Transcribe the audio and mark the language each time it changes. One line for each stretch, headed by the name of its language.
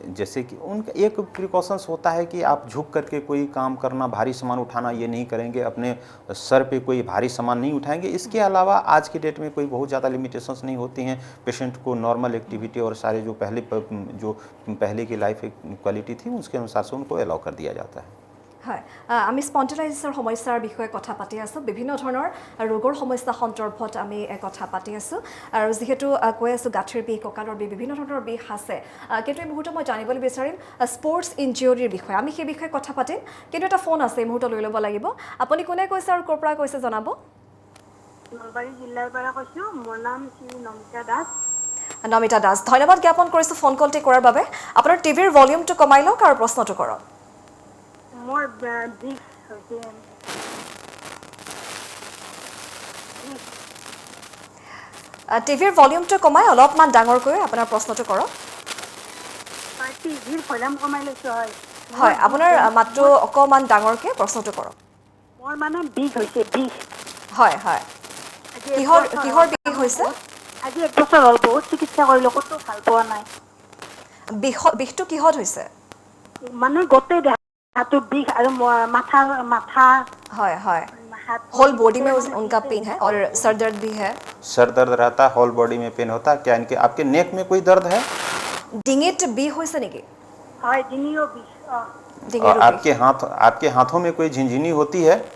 Hindi: जैसे कि उनका एक प्रिकॉशंस होता है कि आप झुक करके कोई काम करना, भारी सामान उठाना ये नहीं करेंगे, अपने सर पे कोई भारी सामान नहीं उठाएंगे। इसके अलावा आज की डेट में कोई बहुत ज़्यादा लिमिटेशंस नहीं होती हैं। पेशेंट को नॉर्मल एक्टिविटी और सारे जो पहले की लाइफ क्वालिटी थी उसके अनुसार से उनको अलाउ कर दिया जाता है।
Assamese: হয় আমি স্পন্ডিলাইটিছৰ সমস্যাৰ বিষয়ে কথা পাতি আছোঁ, বিভিন্ন ধৰণৰ ৰোগৰ সমস্যা সন্দৰ্ভত আমি কথা পাতি আছোঁ। আৰু যিহেতু কৈ আছোঁ গাঁঠিৰ বিষ, কঁকালৰ বিষ, বিভিন্ন ধৰণৰ বিষ আছে, কিন্তু এই মুহূৰ্তত মই জানিবলৈ বিচাৰিম স্পৰ্টছ ইনজিউৰিৰ বিষয়ে। আমি সেই বিষয়ে কথা পাতিম, কিন্তু এটা ফোন আছে এই মুহূৰ্তত লৈ ল'ব লাগিব। আপুনি কোনে কৈছে আৰু ক'ৰ পৰা কৈছে জনাব? নলবাৰী জিলাৰ পৰা কৈছোঁ, মোৰ নাম শ্ৰী নমিতা দাস। নমিতা দাস, ধন্যবাদ জ্ঞাপন কৰিছোঁ ফোন কলটি কৰাৰ বাবে। আপোনাৰ টিভিৰ ভলিউমটো কমাই লওক আৰু প্ৰশ্নটো কৰক। মোৰ বিষ হৈছে টিভিৰ ভলিউমটো কমাই অলপমান ডাঙৰকৈ আপোনাৰ প্ৰশ্নটো কৰক। টিভিৰ ভলিউম কমাই লৈছোঁ। হয় হয়, আপোনাৰ মাতটো অকণমান ডাঙৰকৈ প্ৰশ্নটো কৰক। মোৰ মানে বিষ হৈছে, বিষ। হয় হয়, কিহৰ বিষ হৈছে? আজি 1 বছৰ হ'ল, বহুত চিকিৎসা কৰিলোঁ, ক'তো ভাল পোৱা নাই। বিষটো কিহত হৈছে? মানে গোটেই देहाটো বিষ আৰু মাথা।
Hindi: হয় হয়, होल बॉडी में उनका पेन है और सर दर्द भी है। सर दर्द रहता है, होल बॉडी में पेन होता है। क्या इनके आपके नेक में कोई दर्द है?
Assamese: डिंगिट बिष হৈছে নেকি? হয়, ডিঙিও বিষ।
Hindi: और आपके हाथों में कोई झिनझिनी होती है?